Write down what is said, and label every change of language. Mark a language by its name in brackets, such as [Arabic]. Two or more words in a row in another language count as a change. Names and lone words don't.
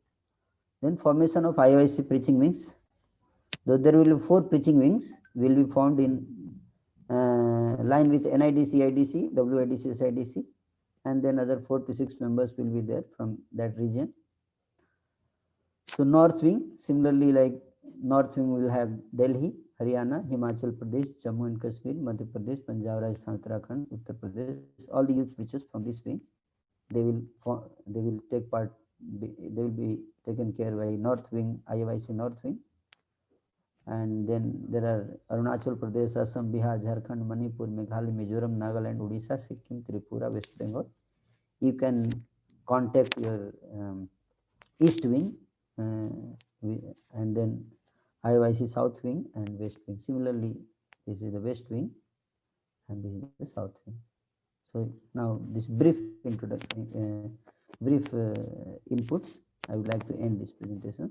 [English] Then formation of IOIC preaching wings. Though there will be 4 preaching wings will be formed in line with NIDC, IDC, WIDC, SIDC, and then other 4 to 6 members will be there from that region. So north wing, similarly, like north wing will have Delhi, Haryana, Himachal Pradesh, Jammu and Kashmir, Madhya Pradesh, Punjab, Rajasthan, Uttarakhand, Uttar Pradesh. All the youth preachers from this wing, they will take part. They will be taken care by north wing, IOIC north wing. And then there are Arunachal Pradesh, Assam, Bihar, Jharkhand, Manipur, Meghalaya, Mizoram, Nagaland, Odisha, Sikkim, Tripura, West Bengal. You can contact your east wing, and then IOIC south wing and west wing. Similarly, this is the west wing and this is the south wing. So now this brief introduction, inputs, I would like to end this presentation.